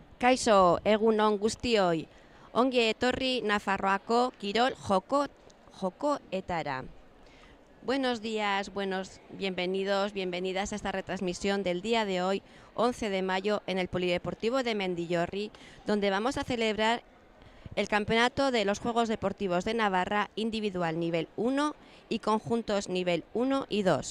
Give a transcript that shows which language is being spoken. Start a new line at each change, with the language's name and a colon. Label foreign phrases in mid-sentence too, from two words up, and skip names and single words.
Basque: Kaixo, egunon guztioi, ongi etorri Nafarroako kirol jokoetara.
Spanish: Buenos días, bienvenidos, bienvenidas a esta retransmisión del día de hoy, 11 de mayo, en el Polideportivo de Mendillorri, donde vamos a celebrar el campeonato de los Juegos Deportivos de Navarra individual nivel 1 y conjuntos nivel 1 y 2.